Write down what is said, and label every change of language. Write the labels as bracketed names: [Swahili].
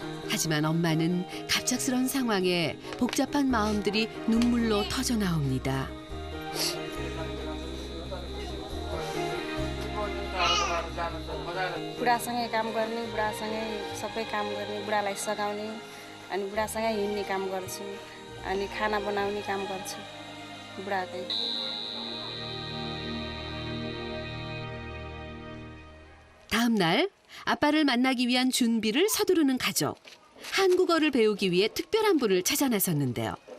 [Korean] 하지만 엄마는 갑작스런 상황에 복잡한 마음들이 눈물로 터져 나옵니다. [Nepali] बुढासँगै काम गर्ने बुढासँगै सबै काम गर्ने बुढालाई सघाउने अनि बुढासँगै हिँड्ने काम गर्छु अनि खाना बनाउने काम गर्छु बुढाकै [Korean] 다음 날 아빠를 만나기 위한 준비를 서두르는 가족. 한국어를 배우기 위해 특별한 분을 찾아 나섰는데요.